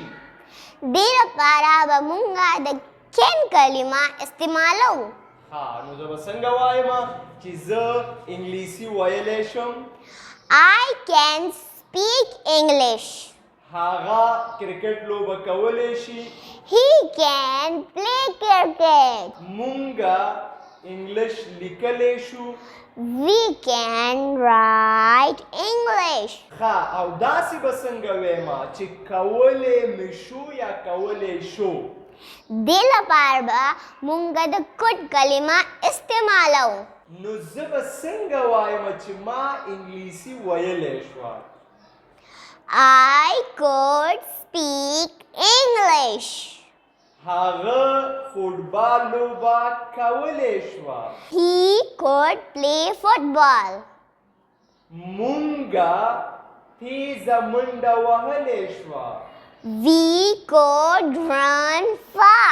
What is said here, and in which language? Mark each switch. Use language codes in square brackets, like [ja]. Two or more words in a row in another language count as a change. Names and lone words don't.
[ps] دې لپاره به مونږه د کین کلمه استعمالو. ها نو زه به څنګه وایم چې زه انګلیسي ویلی شم [en] I can speak English. [ps] هغه کرکټ لوبه کولی شي [en] He can play cricket. [ps] مونږه انګلش لیکلی شو [en] We can write English. [ps] ښه او داسې به څنګه ویم چې کولی مې شو یا کولی شو دې لپاره به مونږه د could کلمه استعمالو. نو زه به څنګه وایم چې ما انګلیسي ویلی شوه [en] I could speak English. [ps] هغه فوټبال لوبه کولی شوه [en] He could play football. [ps] مونږه تیزه منډه وهلی شوه [en] We could run fast.